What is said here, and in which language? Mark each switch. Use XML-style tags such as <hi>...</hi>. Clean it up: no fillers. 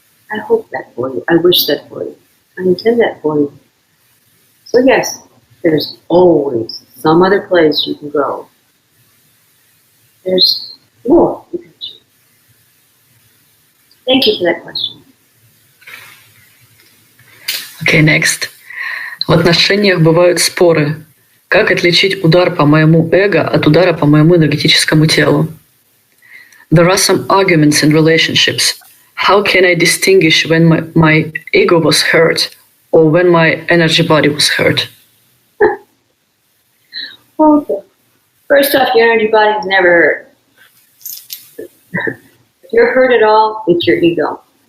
<en>I hope that for you. I wish that for you. I intend that for you. So yes, there's always some other place you can go. There's more you can choose. Thank you for that question. Okay, next.</en> <ru>В отношениях бывают споры. Как отличить удар по моему эго от удара по моему энергетическому телу?</ru> <en>There are some arguments in relationships. How can I distinguish when my ego was hurt or when my energy body was hurt? Okay. First off, your energy body is never hurt. If you're hurt at all, it's your ego.</en>